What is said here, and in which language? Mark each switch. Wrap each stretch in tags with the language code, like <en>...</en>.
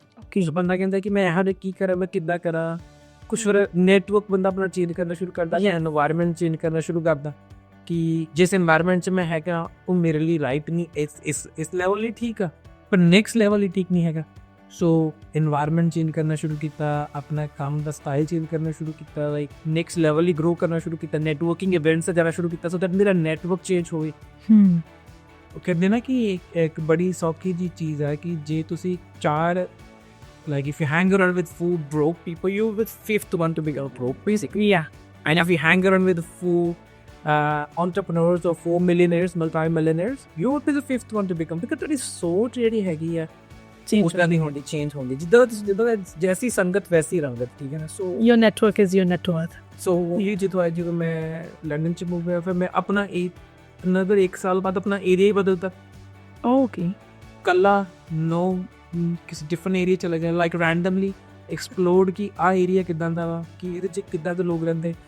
<pa>ਕਿ ਬੰਦਾ ਕਹਿੰਦਾ ਕਿ ਮੈਂ ਇਹ ਕੀ ਕਰਾਂ, ਮੈਂ ਕਿੱਦਾਂ ਕਰਾਂ, ਕੁਛ ਫਿਰ ਨੈਟਵਰਕ ਬੰਦਾ ਆਪਣਾ ਚੇਂਜ ਕਰਨਾ ਸ਼ੁਰੂ ਕਰਦਾ ਜਾਂ এনवायरमेंट ਚੇਂਜ ਕਰਨਾ ਸ਼ੁਰੂ ਕਰਦਾ ਕਿ ਜਿਸ এনवायरमेंट 'ਚ ਮੈਂ ਹੈਗਾ ਉਹ ਮੇਰੇ ਲਈ ਰਾਈਟ ਨਹੀਂ, ਇਸ ਲੈਵਲ ਲਈ ਠੀਕ ਆ ਪਰ ਨੈਕਸਟ ਲੈਵਲ ਲਈ ਠੀਕ ਨਹੀਂ ਹੈਗਾ। ਸੋ এনवायरमेंट ਚੇਂਜ ਕਰਨਾ ਸ਼ੁਰੂ ਕੀਤਾ, ਆਪਣਾ ਕੰਮ ਦਾ ਸਟਾਈਲ ਚੇਂਜ ਕਰਨਾ ਸ਼ੁਰੂ ਕੀਤਾ, ਲਾਈਕ ਨੈਕਸਟ ਲੈਵਲ ਲਈ ਗਰੋ ਕਰਨਾ ਸ਼ੁਰੂ ਕੀਤਾ, ਨੈਟਵਰਕਿੰਗ ਇਵੈਂਟਸ 'ਤੇ ਜਾਣਾ ਸ਼ੁਰੂ ਕੀਤਾ ਸੋ ਦੈਟ ਮੇਰਾ ਨੈਟਵਰਕ ਚੇਂਜ ਹੋਵੇ। ਉਹ ਕਹਿੰਦੇ ਨਾ ਕਿ ਇੱਕ ਬੜੀ ਸੌਖੀ ਜੀ ਚੀਜ਼ ਹੈ ਕਿ ਜੇ ਤੁਸੀਂ ਚਾਰ</pa> <en>like if you hang around with four broke people, you're the fifth one to become broke basically. And if you hang around with four entrepreneurs or 4 millionaires, multi-millionaires, you would be the fifth one to become, because that is so</en> <pa>ਜਿਹੜੀ ਹੈਗੀ ਆ ਉਸ ਤਰ੍ਹਾਂ ਦੀ ਹੁੰਦੀ, change ਹੁੰਦੀ, ਜਿੱਦਾਂ ਜੈਸੀ ਸੰਗਤ ਵੈਸੀ ਰੰਗਤ, ਠੀਕ ਹੈ ਨਾ। ਸੋ</pa> <en>your network is your net worth.</en> <pa>ਸੋ ਇਹ ਜਦੋਂ ਮੈਂ ਲੰਡਨ 'ਚ ਮੂਵ ਹੋਇਆ ਫਿਰ ਮੈਂ ਆਪਣਾ ਅਨਦਰ 1 ਸਾਲ ਬਾਅਦ ਆਪਣਾ ਏਰੀਆ ਹੀ ਬਦਲਤਾ। ਓਕੇ। ਕੱਲਾ ਕਿਸੇ ਡਿਫਰੈਂਟ ਏਰੀਆ ਚਲਾ ਗਿਆ, ਲਾਈਕ ਰੈਂਡਮਲੀ ਐਕਸਪਲੋਰ ਕਿ ਆਹ ਏਰੀਆ ਕਿੱਦਾਂ ਦਾ ਵਾ, ਕਿ ਇਹਦੇ 'ਚ ਕਿੱਦਾਂ ਦੇ ਲੋਕ ਰਹਿੰਦੇ।</pa>